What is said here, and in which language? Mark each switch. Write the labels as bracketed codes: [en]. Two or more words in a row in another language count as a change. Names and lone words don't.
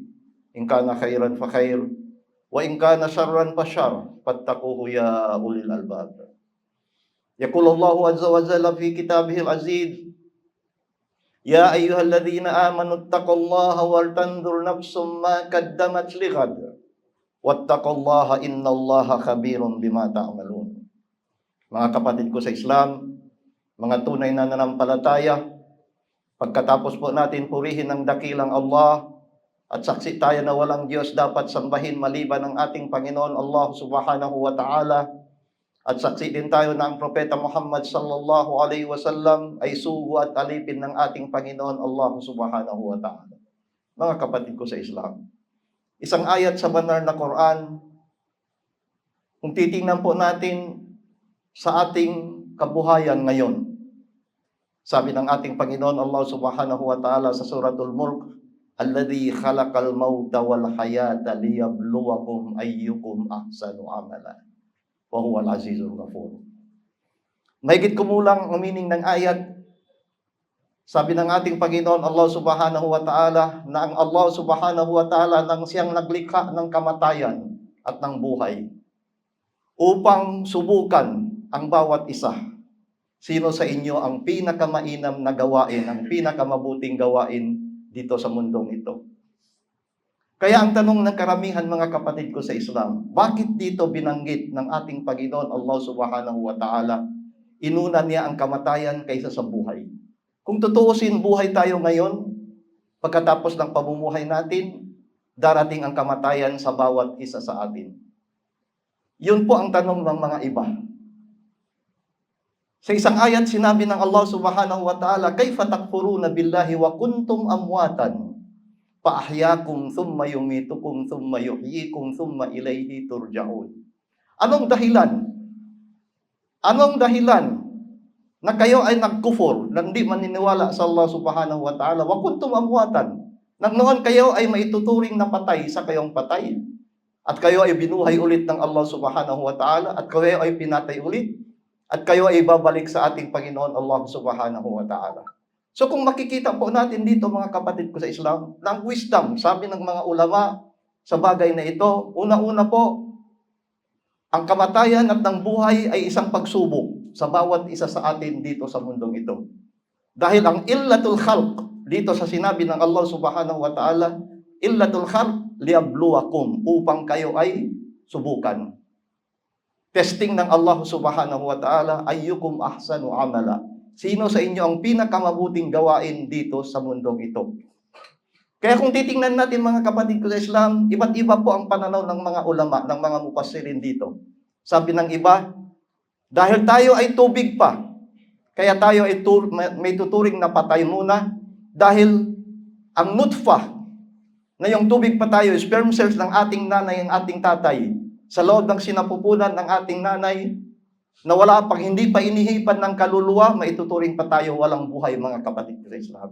[ar] إن كان خيرا فخير وإن كان شرا فشر فاتقوه يا أولي الألباب. يقول الله عز وجل في كتابه العزيز يا أيها الذين آمنوا اتقوا الله ولتنظر نفس ما قدمت لغد واتقوا الله إن الله خبير بما تعملون. [tl] Mga kapatid ko sa Islam, mga tunay na nanampalataya, pagkatapos po natin purihin ang dakilang Allah at saksi tayo na walang Diyos dapat sambahin maliban ang ating Panginoon Allah [ar] سبحانه وتعالى, [tl] at saksi din tayo na ang Propeta Muhammad [ar] صلى الله عليه وسلم [tl] ay sugo at alipin ng ating Panginoon Allah [ar] سبحانه وتعالى. [tl] Mga kapatid ko sa Islam, isang ayat sa banal na Quran, kung titingnan po natin sa ating kabuhayan ngayon, sabi ng ating Panginoon Allah [ar] سبحانه وتعالى [tl] sa suratul Mulk, [ar] الذي خلق الموت والحياة ليبلوكم أيكم أحسن عملا. وهو العزيز الغفور. [tl] Mahigit kumulang ang meaning ng ayat. Sabi ng ating Panginoon Allah [ar] سبحانه وتعالى [tl] na ang Allah [ar] سبحانه وتعالى [tl] nang siyang naglikha ng kamatayan at ng buhay upang subukan ang bawat isa. Sino sa inyo ang pinakamainam na gawain, ang pinakamabuting gawain dito sa mundong ito? Kaya ang tanong ng karamihan mga kapatid ko sa Islam, bakit dito binanggit ng ating Panginoon Allah [ar] سبحانه وتعالى, [tl] inuna niya ang kamatayan kaysa sa buhay? Kung tutuusin buhay tayo ngayon, pagkatapos ng pamumuhay natin, darating ang kamatayan sa bawat isa sa atin. Yun po ang tanong ng mga iba. Sa isang ayat sinabi ng Allah [ar] سبحانه وتعالى, كيف تكفرون بالله وكنتم أمواتا? فأحياكم ثم يميتكم ثم يحييكم ثم إليه ترجعون. [tl] Anong dahilan? Anong dahilan na kayo ay nagkufur, na hindi maniniwala sa Allah [ar] سبحانه وتعالى? وكنتم أمواتا. [tl] Nang noon kayo ay maituturing na patay sa kayong patay. At kayo ay binuhay ulit ng Allah [ar] سبحانه وتعالى. [tl] At kayo ay pinatay ulit. At kayo ay babalik sa ating Panginoon Allah [ar] سبحانه وتعالى. [tl] So kung makikita po natin dito mga kapatid ko sa Islam, ng wisdom, sabi ng mga ulama sa bagay na ito, una-una po, ang kamatayan at ng buhay ay isang pagsubok sa bawat isa sa atin dito sa mundong ito. Dahil ang [ar] علة الخلق, [tl] dito sa sinabi ng Allah [ar] سبحانه وتعالى, علة الخلق ليبلوكم, [tl] upang kayo ay subukan. Testing ng Allah [ar] سبحانه وتعالى, أيكم أحسن عملا. [tl] Sino sa inyo ang pinakamabuting gawain dito sa mundong ito? Kaya kung titingnan natin mga kapatid ko sa Islam, iba't iba po ang pananaw ng mga ulama, ng mga mufassirin dito. Sabi ng iba, dahil tayo ay tubig pa, kaya tayo ay may tuturing na patay muna, dahil ang nutfah, na yung tubig pa tayo, [en] sperm cells [tl] ng ating nanay, ang ating tatay, sa loob ng sinapupunan ng ating nanay, na wala pang hindi pa inihipan ng kaluluwa, maituturing pa tayo walang buhay mga kapatid sa Islam.